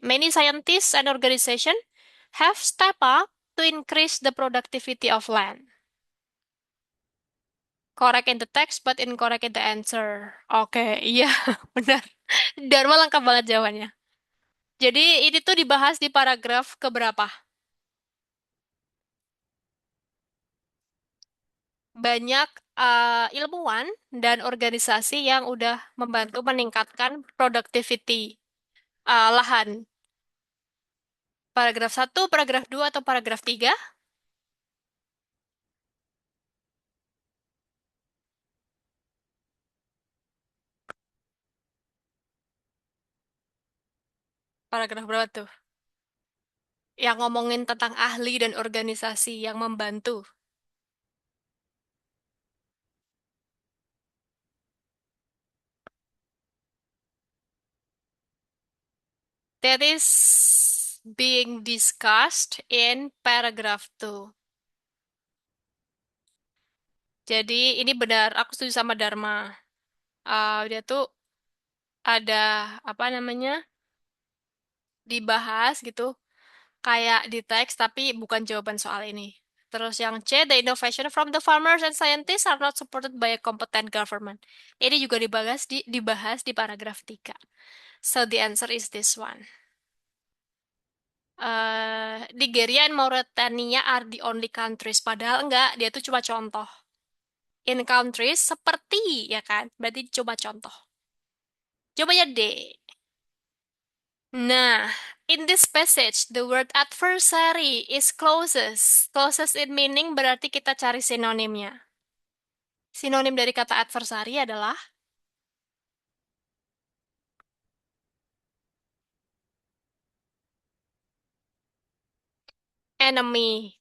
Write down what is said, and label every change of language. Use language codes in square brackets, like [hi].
[en] Many scientists and organizations have stepped up to increase the productivity of land. Correct in the text, but incorrect in the answer. [id] Oke, iya, benar. Dharma lengkap banget jawabannya. Jadi ini tuh dibahas di paragraf keberapa? Banyak ilmuwan dan organisasi yang udah membantu meningkatkan productivity lahan. Paragraf 1, paragraf 2, atau paragraf 3? Paragraf berapa tuh? Yang ngomongin tentang ahli dan organisasi yang membantu. [en] That is being discussed in paragraph 2. [id] Jadi ini benar, aku setuju sama Dharma. Dia tuh ada apa namanya dibahas gitu, kayak di teks tapi bukan jawaban soal ini. Terus yang C, [en] the innovation from the farmers and scientists are not supported by a competent government. [id] Ini juga dibahas di paragraf 3. [en] So the answer is this one. Nigeria and Mauritania are the only countries. [id] Padahal enggak, dia tuh cuma contoh. [en] In countries [id] seperti, ya kan? Berarti coba contoh. Coba ya D. [en] Nah, in this passage, the word adversary is closest. Closest in meaning [id] berarti kita cari sinonimnya. Sinonim dari kata adversary adalah enemy.